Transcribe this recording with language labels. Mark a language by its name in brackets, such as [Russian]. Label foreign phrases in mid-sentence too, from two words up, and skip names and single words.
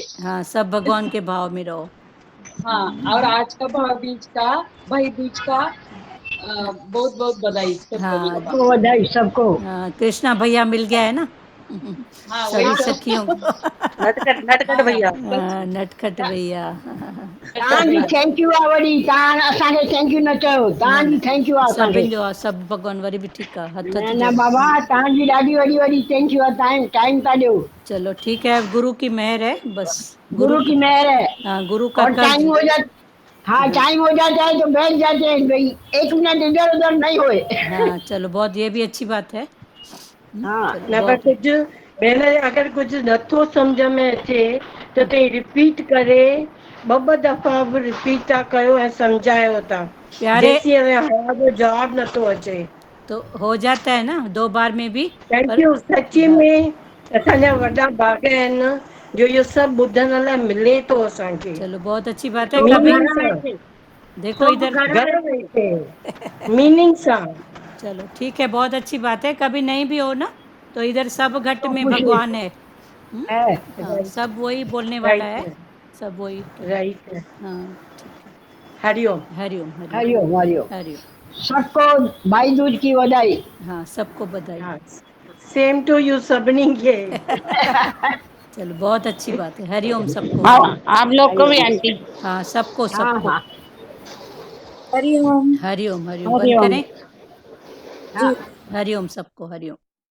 [Hindi] हाँ सब भगवान के भाव में रहो। हाँ और आज का भाई दूज का बहुत बहुत बधाई सब लोगों हाँ को। सबको बधाई, सबको। हाँ कृष्णा भैया मिल गया है ना हाँ वही सभी तो। सखियों को। नटखट नटखट हाँ भैया। सच हाँ, नटखट भैया। [Sindhi] तव्हांजी [English] thank you [Sindhi] आहे वरी, तव्हां असांखे [English] thank you [Sindhi] न चयो, न तव्हांजी [English] thank you [Sindhi] आहे न असांखे। सभिनि जो आहे, सभु भॻवान वरी बि ठीकु आहे, हथ न हथ न जोड़। बाबा, तव्हांजी ॾाढी वॾी वॾी [English] thank you [Sindhi] आहे, टाइम था ॾियो। [Hindi] चलो ठीक है, गुरु की मेहर है बस। गुरु की मेहर है। हाँ गुरु का और कर्ज। टाइम हो जाए, हाँ टाइम हो जाता है तो बैठ जाते हैं भाई, 1 मिनट इधर उधर नहीं होए। हाँ चलो बहुत, ये भी अच्छी बात है। हाँ चलो न पर बहुत। [Sindhi] कुझु भेण अगरि कुझु नथो सम्झ में अचे त तव्हां रिपीट करे ॿ दफ़ा बि रिपीट था कयो ऐं सम्झायो था, प्यारे जेसीं हवा जो जवाबु नथो अचे। [Hindi] तो हो जाता है ना 2 बार में भी। थैंक पर यू। सची हाँ [Sindhi] में असांजा वॾा भाग आहिनि जो ये सब ॿुधण लाइ मिले थो असांखे। [Hindi] चलो बहुत अच्छी बात है। सब कभी [Sindhi] घर वेठे, [Hindi] देखो सब इधर, [Sindhi] घर वेठे मीनिंग सां। [Hindi] चलो ठीक है, बहुत अच्छी बात है। कभी नहीं भी हो ना तो इधर सब घट में भगवान है। हाँ, सब वही बोलने वाला है, सब वही तो। राइट। हाँ ठीक है। हरिओम। हरिओम हरिओम हरिओम हरिओम। हरिओम। सबको भाई दूज की बधाई। हाँ, सबको बधाई। [Sindhi] हाँ, [English] same to you [Sindhi] सभिनी खे। [Hindi] चलो बहुत अच्छी बात है। हरिओम सबको। आप लोग को भी आंटी। हाँ, सबको हाँ सबको। हाँ हरिओम। हरिओम हरिओम। बंद हरिओम। करें? हाँ। हरिओम सबको, हरिओम।